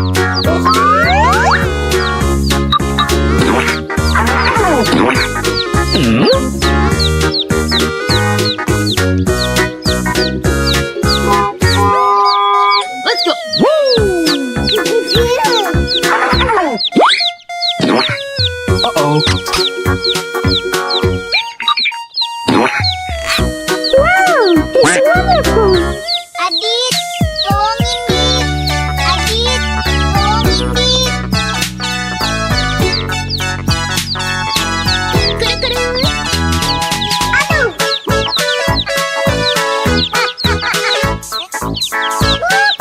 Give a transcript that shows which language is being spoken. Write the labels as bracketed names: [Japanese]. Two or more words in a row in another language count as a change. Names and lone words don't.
[English] Let's go. Uh-oh. Wow, this is wonderful. [Indonesian] Adit, tolongin Dit. Adit, tolongin Dit. Kuru-kuru. Aduh.